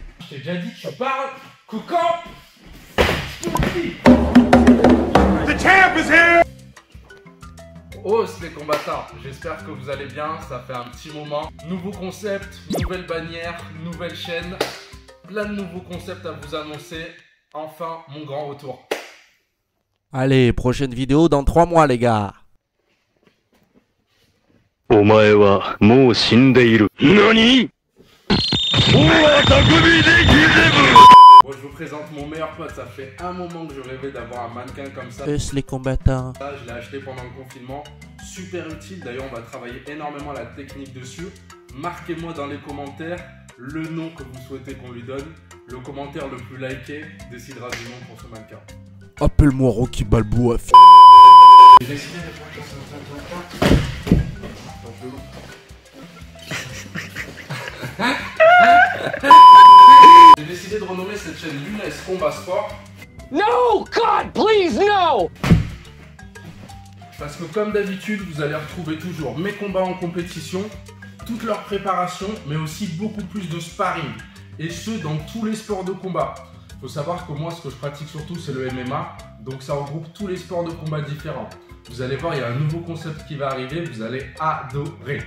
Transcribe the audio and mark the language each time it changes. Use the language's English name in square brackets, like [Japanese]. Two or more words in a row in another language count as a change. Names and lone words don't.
[French] t'ai déjà dit, tu parles que quand je te le dis. [English] The champ is here! [French] Oh, c'est les combattants, j'espère que vous allez bien, ça fait un petit moment. Nouveau concept, nouvelle bannière, nouvelle chaîne, plein de nouveaux concepts à vous annoncer. Enfin, mon grand retour. Allez, prochaine vidéo dans 3 mois les gars. [Japanese] お前はもう死んでいる。何？ [French] Bon, je vous présente mon meilleur pote, ça fait un moment que je rêvais d'avoir un mannequin comme ça. Les combattants. Ça, je l'ai acheté pendant le confinement, super utile, d'ailleurs on va travailler énormément la technique dessus. Marquez-moi dans les commentaires le nom que vous souhaitez qu'on lui donne. Le commentaire le plus liké décidera du nom pour ce mannequin. Appelle-moi Rocky Balboa. J'ai décidé de J'ai décidé de renommer cette chaîne Lunes Combat Sport. [English] No! God, please, no! [French] Parce que comme d'habitude, vous allez retrouver toujours mes combats en compétition, toute leur préparation, mais aussi beaucoup plus de sparring. Et ce, dans tous les sports de combat. Il faut savoir que moi, ce que je pratique surtout, c'est le MMA. Donc ça regroupe tous les sports de combat différents. Vous allez voir, il y a un nouveau concept qui va arriver, vous allez adorer.